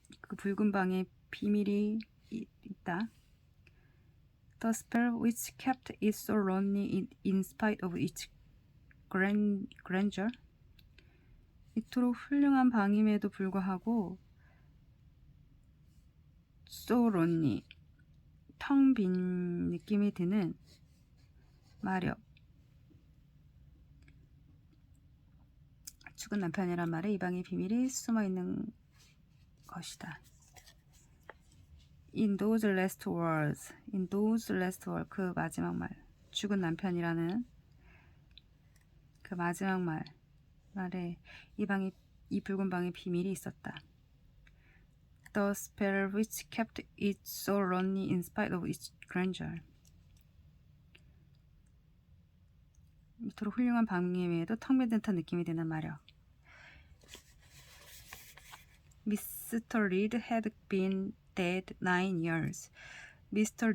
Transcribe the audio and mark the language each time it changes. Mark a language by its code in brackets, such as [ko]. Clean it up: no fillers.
[ko] 그 붉은 방의 비밀이 있다. [en] The spell which kept it so lonely in spite of its grandeur. [ko] 이토록 훌륭한 방임에도 불구하고 [en] so lonely, [ko] 텅 빈 느낌이 드는 마력. 죽은 남편이란 말에 이 방의 비밀이 숨어있는 것이다. [en] In those last words, [ko] 그 마지막 말, 죽은 남편이라는 그 마지막 말에 이 붉은 방의 비밀이 있었다. [en] The spell which kept it so lonely in spite of its grandeur. [ko] 이토록 훌륭한 방임에도 텅 빈 듯한 느낌이 드는 마력. [en] Mr. Reed had been dead 9 years. Mr.